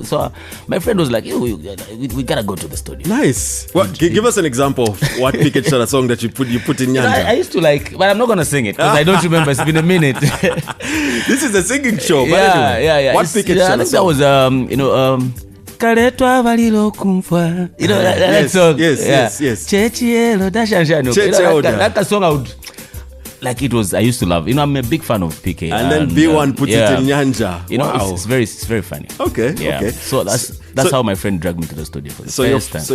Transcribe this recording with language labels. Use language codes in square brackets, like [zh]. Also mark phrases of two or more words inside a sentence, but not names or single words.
[en] So my friend was like, we gotta go to the studio. Nice. Well, give us an example of what Chipute song that you put in Nyanja. I used to but I'm not gonna sing it because I don't remember. It's been a minute. This is a singing show. Yeah. What Chipute song? I think that was Kaletwa valilo kumfwa. That song. Yes. Chechielo dashanshano. That song I would. Like it was, I used to love. I'm a big fan of PK. And then B1 put it in Nyanja. Wow. It's very funny. Okay. So that's how my friend dragged me to the studio for the first time.